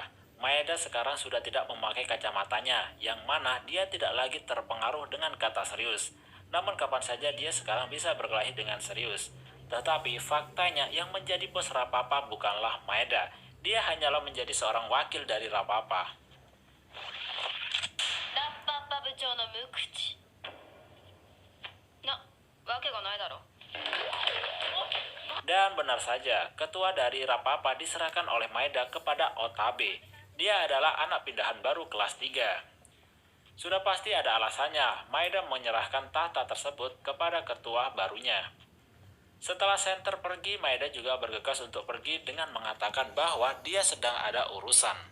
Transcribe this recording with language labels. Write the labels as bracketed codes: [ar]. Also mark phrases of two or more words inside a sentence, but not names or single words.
[id] Maeda sekarang sudah tidak memakai kacamatanya, yang mana dia tidak lagi terpengaruh dengan kata serius. Namun kapan saja dia sekarang bisa berkelahi dengan serius. Tetapi faktanya yang menjadi bos Rapapa bukanlah Maeda. Dia hanyalah menjadi seorang wakil dari Rapapa. [ja] ラッパッパ部長の無口なわけがないだろ [id] Dan benar saja, ketua dari Rapapa diserahkan oleh Maeda kepada Otabe. Dia adalah anak pindahan baru kelas 3. Sudah pasti ada alasannya, Maeda menyerahkan tahta tersebut kepada ketua barunya. Setelah center pergi, Maeda juga bergegas untuk pergi dengan mengatakan bahwa dia sedang ada urusan.